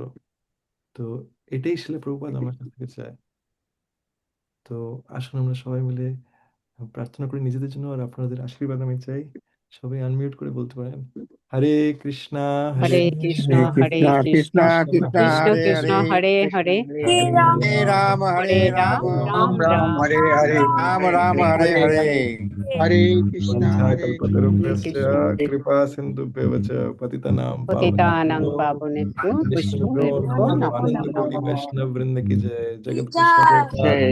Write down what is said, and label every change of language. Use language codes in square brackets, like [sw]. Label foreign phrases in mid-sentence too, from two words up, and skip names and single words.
[bn] তো এটাই শিলা প্রভুপাদ আমার কাছ থেকে চায়। তো আসুন আমরা সবাই মিলে প্রার্থনা করি নিজেদের জন্য, আর আপনাদের আশীর্বাদ আমি চাই। সবাই আনমিউট করে বলতে পারেন [sa] হরে কৃষ্ণা হরে হরে কৃষ্ণ, হরে হরে কৃষ্ণ কৃষ্ণ, কৃষ্ণ কৃষ্ণ কৃষ্ণ হরে কৃষ্ণ, হরে হরে হরে, हे হরে राम হরে রাম রাম হরে হরে রাম রাম, রাম রাম, হরে राम হরে राम রাম हरे রাম हरे হরে হরে হরে কৃষ্ণ হরে वंशाकल्पतरुभ्यश्च কৃষ্ণ। कृपा सिन्धुभ्यः च पतितानां পতিতানাং पावनेभ्यो পাবনেভ্যো वैष्णवेभ्यो বৈষ্ণবেভ্যো नमो নমো आनंद নমঃ। [hi] कोटि वैष्णव वृंद की जय। जगत गुरु जय प्रभुपाद